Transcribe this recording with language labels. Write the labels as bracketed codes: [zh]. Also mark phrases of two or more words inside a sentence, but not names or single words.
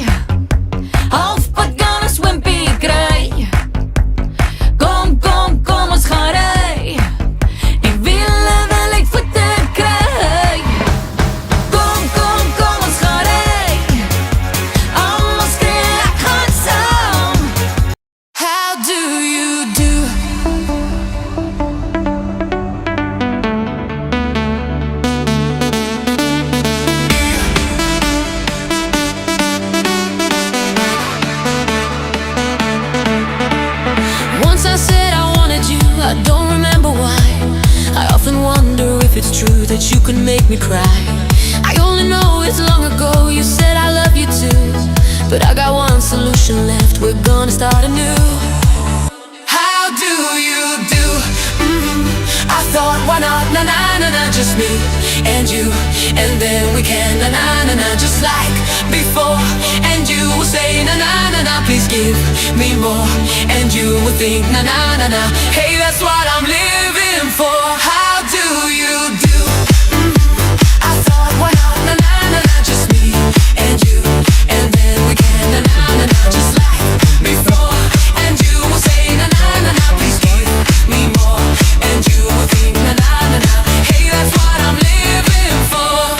[af] Halfpad kan ons wimpie kry. Kom, kom, kom, ons gaan ry. En wiele wil uit voete kry. Kom, kom, kom, ons gaan ry. Almal skree, ek gaan saam. [en] How do you do? Once I said I wanted you, I don't remember why. I often wonder if it's true that you can make me cry. I only know it's long ago you said I love you too. But I got one solution left, we're gonna start anew. How do you do? I thought, why not, na na na na, just me and you. And then we can, na na na na, just like before. And you will say, na na na na, please give me more. And you will think, na na na na, hey, that's what I'm living for. How do you do? I thought, why not, na na na na, just me and you. And then we can, na na na na, just like before. And you will say, na na na na, please give me more. And you will think, na na na na, hey, that's what I'm living for.